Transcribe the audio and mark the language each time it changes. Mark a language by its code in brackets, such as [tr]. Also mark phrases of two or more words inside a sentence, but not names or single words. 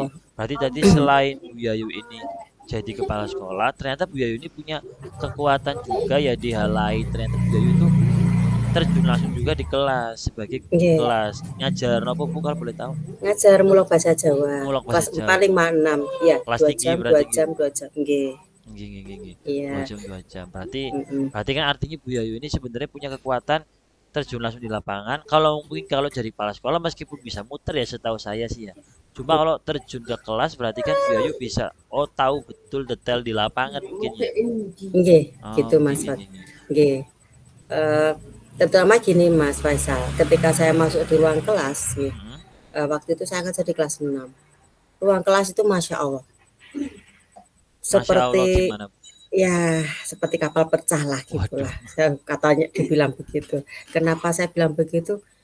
[id] berarti tadi selain Bu Yayu ini jadi kepala sekolah, ternyata Bu Yayu ini punya kekuatan juga ya di hal lain. Ternyata Bu Yayu itu terjun langsung juga di kelas sebagai guru nggih, kelas. Ngajar apa Bu kalau boleh tahu? ngajar mulok bahasa Jawa Mulok bahasa kelas 4, Jawa. 5, 6 ya, Kelas 2 tinggi jam, 2 berarti nggih. jam, 2 jam, nggih. [jv] Nggih, nggih, nggih, nggih. [id] Dua Iya, jam 2 jam. Berarti mm-mm. berarti kan artinya Bu Yayu ini sebenarnya punya kekuatan terjun langsung di lapangan. Kalau mungkin kalau jadi kepala sekolah meskipun bisa muter ya setahu saya sih ya. Cuma kalau terjun ke kelas berarti kan Bu Yayu bisa tahu betul detail di lapangan mungkin ya. Nggih, Oh, gitu nggih, Mas nggih, Fat. [jv] nggih, nggih. [id] Nggih. Eh, terutama gini Mas Faisal, ketika saya masuk di ruang kelas, nggih, Mm-mm. waktu itu saya ngajar di kelas 6. Ruang kelas itu [ar] ما شاء الله, ما شاء الله [id] seperti gimana? ya seperti kapal pecah lah Waduh. gitulah. Katanya dibilang begitu. Kenapa saya bilang begitu?